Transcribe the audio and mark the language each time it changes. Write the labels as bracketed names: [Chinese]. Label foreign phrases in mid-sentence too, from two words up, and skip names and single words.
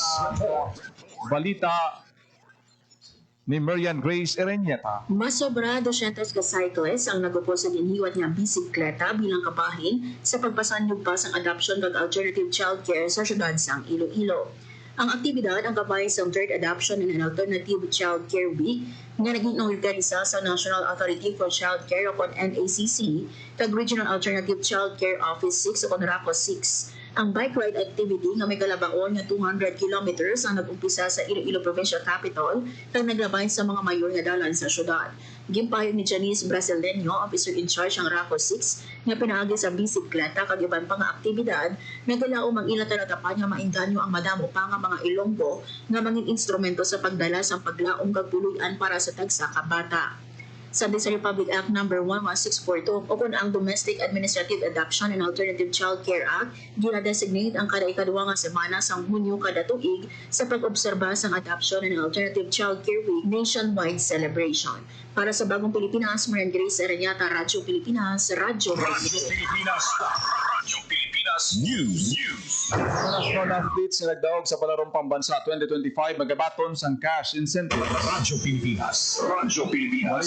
[Hiligaynon] sa balita ni Marian Grace Ereñeta. Masobra 200 ka cyclists ang nagupo sa ginhiwat nga bisikleta bilang kabahin sa pagpasanyog pa sang adoption kag [English] alternative child care [Hiligaynon] sa syudad sang Iloilo. Ang aktibidad ang kabay sa [English] third adoption and alternative child care week [Hiligaynon] nga naging organisa sa National Authority for Child Care o NACC kag Regional Alternative Child Care Office 6 o RACO 6. Ang [English] bike ride activity [Hiligaynon] nga may kalabaon nga 200 kilometers ang nag-umpisa sa Iloilo Provincial Capital kag naglabay sa mga mayor nga dalan sa syudad. Gimpayo ni Janice Brasileño, [English] officer in charge [Hiligaynon] ng RACO 6, nga pinaagi sa bisikleta kag iban pa nga aktibidad nga galaom ang ila talatapan nga mainganyo ang madamo pa nga mga Ilonggo nga mangin instrumento sa pagdala sa paglaom kag puluyan para sa tagsa ka bata. Sabi sa Republic Act No. 11642 o kung ang Domestic Administrative [English] Adoption and Alternative Child Care Act gina-designate ang kada ikaduwa nga semana sa Hunyo kada tuig sa pag-obserba sa adoption and alternative child care week nationwide celebration. [Hiligaynon] Para sa Bagong Pilipinas, Marian Grace Aranyata, Radyo Pilipinas, Radyo Pilipinas. Radyo Pilipinas News. Mga national athletes na nagdaog sa palarong pambansa 2025 magabaton sang [English] cash incentive. [Hiligaynon] Radyo Pilipinas. Radyo Pilipinas.